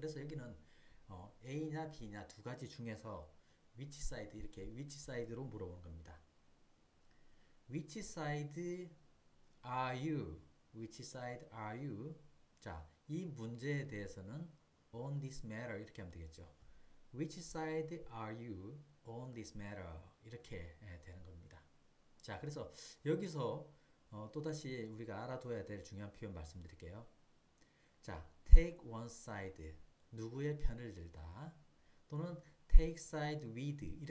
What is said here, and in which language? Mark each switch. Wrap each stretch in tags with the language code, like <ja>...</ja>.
<ko>그래서 여기는 A냐 B냐 두 가지 중에서 which side 이렇게 which side로 물어보는 겁니다.</ko> <en>which side are you? which side are you?</en> <ko>자, 이 문제에 대해서는</ko> <en>on this matter</en> <ko>이렇게 하면 되겠죠.</ko> <en>which side are you on this matter?</en> <ko>이렇게 되는 겁니다. 자, 그래서 여기서 또다시 우리가 알아둬야 될 중요한 표현 말씀드릴게요. 자,</ko> <en>take one side.</en> <ko>누구의 편을 들다.</ko> <en>또는 take side with.</en>